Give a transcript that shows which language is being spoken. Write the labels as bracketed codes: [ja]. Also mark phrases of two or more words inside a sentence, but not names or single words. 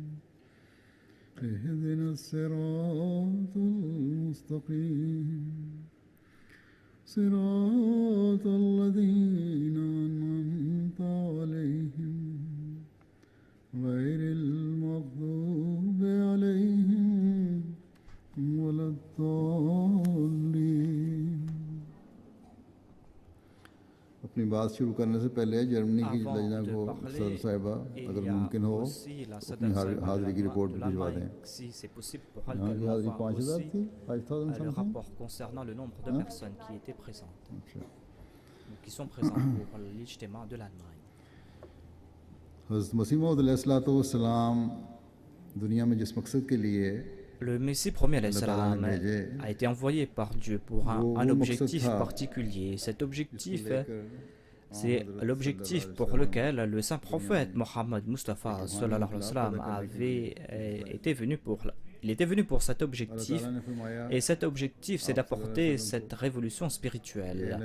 [ar] اهدنا الصراط المستقيم صراط الذين أنعمت عليهم غير المغضوب عليهم ولا الضالين. [hi] अपनी बात शुरू करने से पहले जर्मनी की लजना को सदर साहिबा अगर मुमकिन हो अपनी हाजिरी की रिपोर्ट भिजवा दें. यहाँ की हाजिरी 5000 थी, 5000 [fr] le rapport concernant le nombre de personnes qui étaient présentes, qui sont présentes pour l'ijtima de l'Allemagne. [hi] हज़रत मसीह मौऊद अलैहिस्सलाम दुनिया में जिस मकसद के लिए [fr] Le Messie premier salam a été envoyé par Dieu pour un objectif particulier. Cet objectif, c'est l'objectif pour lequel le saint prophète Mohammed Mustafa [ar] صلى الله عليه وسلم [fr] il était venu pour cet objectif, et cet objectif c'est d'apporter cette révolution spirituelle.